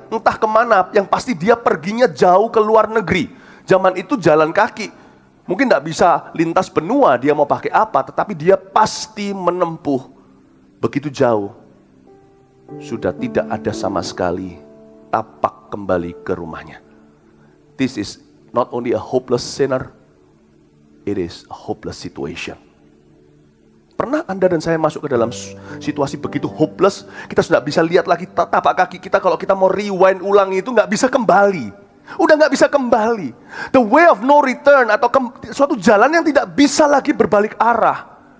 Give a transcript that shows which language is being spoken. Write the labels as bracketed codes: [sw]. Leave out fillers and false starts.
[id] Entah kemana, yang pasti dia perginya jauh ke luar negeri. Zaman itu jalan kaki. Mungkin gak bisa lintas benua, dia mau pakai apa. Tetapi dia pasti menempuh begitu jauh. Sudah tidak ada sama sekali tapak kembali ke rumahnya. [en] This is not only a hopeless sinner, it is a hopeless situation. [id] Pernah Anda dan saya masuk ke dalam situasi begitu hopeless, kita sudah bisa lihat lagi tapak kaki kita, kalau kita mau rewind ulang itu nggak bisa kembali. Udah nggak bisa kembali. [en] The way of no return, [id] atau suatu jalan yang tidak bisa lagi berbalik arah.